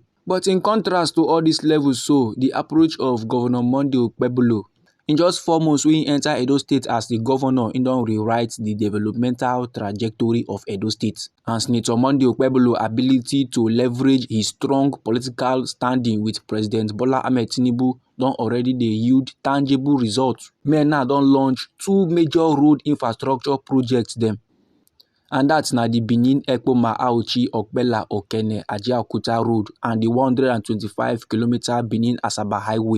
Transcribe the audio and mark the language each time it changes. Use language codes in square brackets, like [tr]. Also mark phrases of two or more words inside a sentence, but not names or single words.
[pcm] But in contrast to all these levels, so the approach of Governor Monday Okpebholo, in just 4 months when he enter Edo State as the governor, he don rewrite the developmental trajectory of Edo State. And Senator Monday Okpebholo ability to leverage his strong political standing with President Bola Ahmed Tinubu don already dey yield tangible results. Men now don launch 2 major road infrastructure projects dem. And that's na the Benin Ekpoma Auchi Okpela Okene Ajaokuta Road and the 125km Benin Asaba Highway.